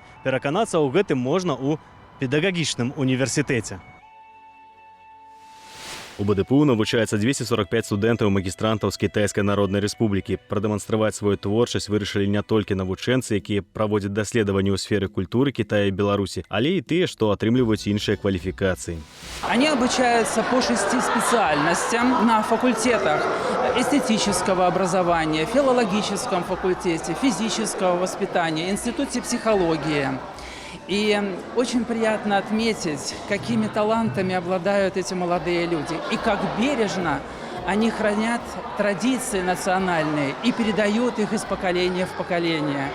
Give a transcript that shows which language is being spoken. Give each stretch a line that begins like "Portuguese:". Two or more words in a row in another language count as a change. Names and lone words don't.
Belarusian: Пераканацца ў гэтым можна ў педагагічным універсітэце. У БДПУ навучаецца 245 студэнтаў і магістрантаў з Кітайскай Народнай Рэспублікі. Прадэманстраваць сваю творчасць вырашылі не толькі навучэнцы, якія праводзяць даследаванні ў сферы культуры Китая і Беларусі, але і тыя, што атрымліваюць іншыя кваліфікацыі.
Russian: Они обучаются по 6 специальностям на факультетах эстетического образования, филологическом факультете, физического воспитания, институте психологии. И очень приятно отметить, какими талантами обладают эти молодые люди и как бережно они хранят традиции национальные и передают их из поколения в поколение.